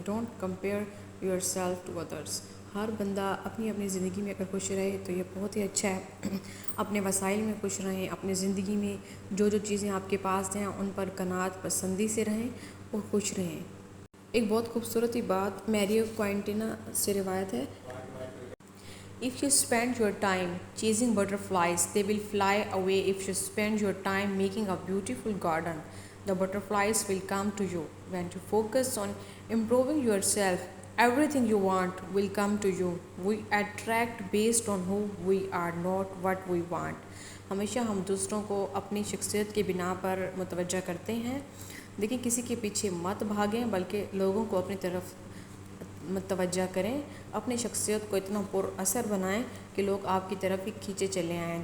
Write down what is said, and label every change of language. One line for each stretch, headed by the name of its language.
English: Don't compare yourself to others.
Urdu: ہر بندہ اپنی اپنی زندگی میں اگر خوش رہے تو یہ بہت ہی اچھا ہے. اپنے وسائل میں خوش رہیں, اپنی زندگی میں جو چیزیں آپ کے پاس ہیں ان پر قناعت پسندی سے رہیں اور خوش رہیں. ایک بہت خوبصورت بات میریو کوئنٹنا سے روایت ہے.
English: If you spend your time chasing butterflies, they will fly away. If you spend your time making a beautiful garden, the butterflies will come to you. When you focus on improving yourself, everything you want will come to you. We attract based on who we are, not what we want.
Urdu: ہمیشہ ہم دوسروں کو اپنی شخصیت کی بنا پر متوجہ کرتے ہیں. دیکھیں کسی کے پیچھے مت بھاگیں بلکہ لوگوں کو اپنی طرف متوجہ کریں. اپنی شخصیت کو اتنا پر اثر بنائیں کہ لوگ آپ کی طرف ہی کھینچے چلے آئیں.